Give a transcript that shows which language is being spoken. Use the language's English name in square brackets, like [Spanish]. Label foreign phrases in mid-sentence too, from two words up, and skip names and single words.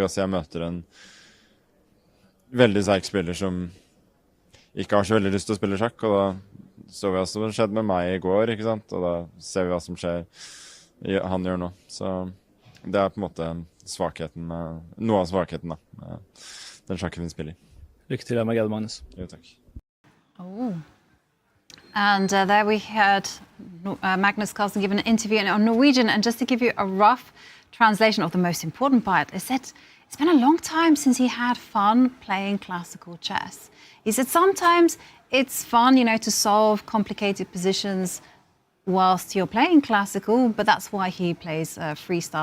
[Norwegian] Altså jeg møter en veldig sterk spiller som ikke har så veldig lyst til å spille sjakk, og da så vi hva som skjedde med meg i går, ikke sant? Og da ser vi hva som skjer, han gjør nå. Så det er på en måte noe av svakheten da, med den sjakken vi spiller. Lykke til, Armageddon, Magnus. Jo, takk. [English] Oh. And there we heard Magnus Carlsen give an interview on Norwegian, and just to give you a rough translation of the most important part, he said it's been a long time since he had fun playing classical chess. He said sometimes it's fun, you know, to solve complicated positions whilst you're playing classical, but that's why he plays freestyle.